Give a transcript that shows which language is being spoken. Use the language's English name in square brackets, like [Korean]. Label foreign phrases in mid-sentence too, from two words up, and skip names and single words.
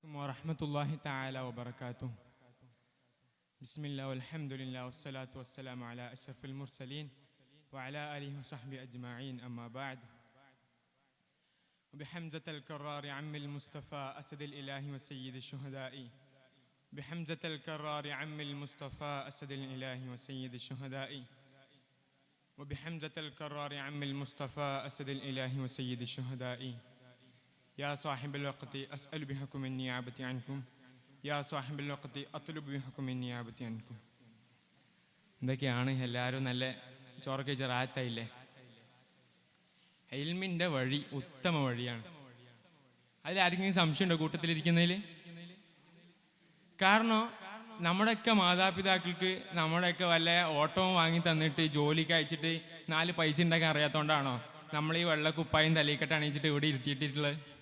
[Arabic] ورحمة الله تعالى وبركاته. بسم الله والحمد لله والصلاة والسلام على أشرف المرسلين وعلى آله وصحبه أجمعين. أما بعد. بحمزة الكرار عم المصطفى أسد الإله وسيد الشهداء بحمزة الكرار عم المصطفى أسد الإله وسيد الشهداء وبحمزة الكرار عم المصطفى أسد الإله وسيد الشهداء يا صاحب الوقت أسأل بحكم النيابة عنكم يا صاحب الوقت أطلب بحكم النيابة عنكم. [Malayalam] എന്തൊക്കെയാണ് എല്ലാവരും നല്ല ചോറൊക്കെ ചെറാത്തായില്ലേ? ഇൽമിൻ്റെ വഴി ഉത്തമ വഴിയാണ്. അതിലാർക്കെങ്കിലും സംശയമുണ്ടോ കൂട്ടത്തിലിരിക്കുന്നതിൽ? കാരണം നമ്മുടെയൊക്കെ മാതാപിതാക്കൾക്ക് നമ്മുടെയൊക്കെ വല്ല ഓട്ടവും വാങ്ങി തന്നിട്ട് ജോലിക്ക് അയച്ചിട്ട് 4 പൈസ ഉണ്ടാക്കാൻ അറിയാത്തതുകൊണ്ടാണോ നമ്മൾ ഈ വെള്ളക്കുപ്പായും തലയിക്കെട്ട് അണിയിച്ചിട്ട് ഇവിടെ ഇരുത്തിയിട്ടുള്ളത്?